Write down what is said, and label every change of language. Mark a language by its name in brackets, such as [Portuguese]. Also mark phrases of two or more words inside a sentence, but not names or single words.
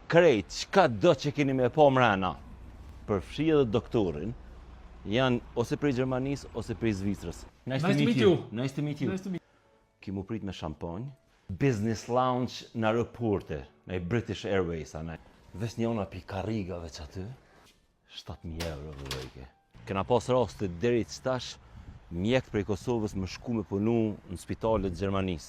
[Albanian] krejt, çka do që keni me po mrena, përfshi edhe doktorin, janë ose prej Gjermanisë ose prej Zvicrës. [English] Nice to meet you. Nice to meet you. Nice to meet [Albanian] Ki mu prit me shampanjë, [English] business lounge [Albanian] në aeroporte, në British Airways, anë. Ves njona pi karrigave që aty, 7.000 euro vëllëke. Kena pas raste deri tash, mjekt prej Kosovës më shku me punu në spitalet Gjermanisë.